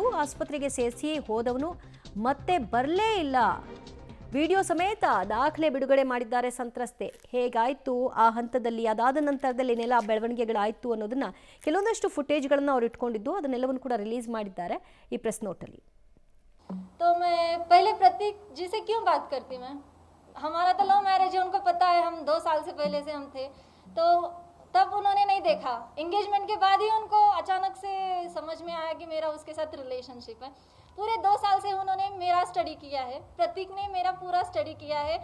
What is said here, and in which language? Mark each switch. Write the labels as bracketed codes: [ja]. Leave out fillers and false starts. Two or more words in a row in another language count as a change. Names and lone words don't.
[kn] ಆಸ್ಪತ್ರೆಗೆ ಸೇರಿಸಿ ಹೋದವನು ಮತ್ತೆ ಬರಲೇ ಇಲ್ಲ. ವಿಡಿಯೋ ಸಮೇತ ದಾಖಲೆ ಬಿಡುಗಡೆ ಮಾಡಿದ್ದಾರೆ ಸಂತ್ರಸ್ತೆ. ಹೇಗಾಯಿತು ಆ ಹಂತದಲ್ಲಿ, ಅದಾದ ನಂತರದಲ್ಲಿ ಏನೆಲ್ಲ ಬೆಳವಣಿಗೆಗಳಾಯಿತು ಅನ್ನೋದನ್ನ ಕೆಲವೊಂದಷ್ಟು ಫುಟೇಜ್ಗಳನ್ನು ಅವ್ರು ಇಟ್ಕೊಂಡಿದ್ದು ಅದನ್ನೆಲ್ಲವನ್ನು ಕೂಡ ರಿಲೀಸ್ ಮಾಡಿದ್ದಾರೆ ಈ ಪ್ರೆಸ್ ನೋಟಲ್ಲಿ. [hi] तो मैं पहले प्रतीक जी से क्यों बात करती मैं, हमारा तो [en] love marriage [hi] है, उनको पता है हम 2 साल से पहले से हम थे, तो तब उन्होंने नहीं देखा. एंगेजमेंट के बाद ही उनको अचानक से समझ में आया कि मेरा उसके साथ रिलेशनशिप है. पूरे 2 साल से उन्होंने मेरा स्टडी किया है, प्रतीक ने मेरा पूरा स्टडी किया है.